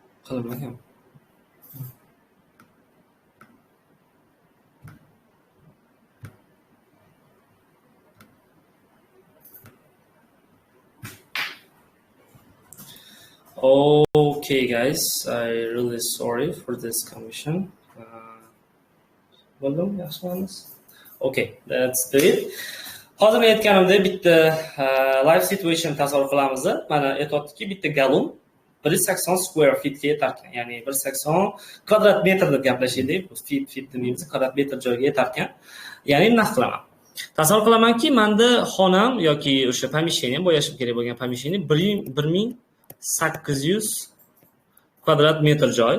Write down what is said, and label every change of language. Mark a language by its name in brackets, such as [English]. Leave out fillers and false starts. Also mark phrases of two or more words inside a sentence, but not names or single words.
[Uzbek] Qilmagan. [English] Okay, guys, I'm really sorry for this confusion. Okay, let's do it. [Uzbek] Hozir aytganimdek bitta live situation tasavvur qilamiz. Mana aytayotdiki, bitta galon 180 [English] square feet [Uzbek] ga yetar ekan. Ya'ni 180 kvadrat metr deb gaplashaylik. Feet demaymiz, kvadrat metr joyga yetar ekan. Ya'ni nima qilaman? Tasavvur qilamanki, menda xonam yoki o'sha pomeshcheniya bo'yashim kerak bo'lgan pomeshcheniya 1800 kvadrat metr joy.